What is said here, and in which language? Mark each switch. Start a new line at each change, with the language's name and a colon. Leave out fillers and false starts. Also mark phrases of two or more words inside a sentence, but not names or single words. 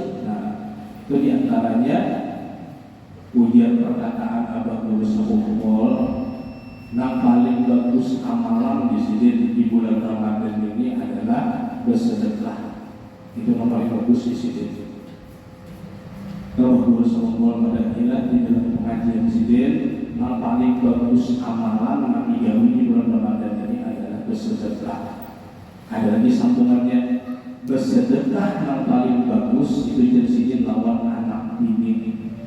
Indonesian: Nah, itu diantaranya ujian perkataan Abah Guru Sekumpul. Nah, paling bagus amalan di sini di bulan Ramadan ini adalah bersedekah. Itu yang paling bagus di sini. Kalau Guru Sekumpul pada hilang di dalam pengajian sidin, yang paling bagus amalan Nabi Gawi di bulan Ramadan ini adalah bersedekah.
Banjar: Ada lagi sambungannya, bersedekah yang paling bagus itu jadi sidin lawan anak bini.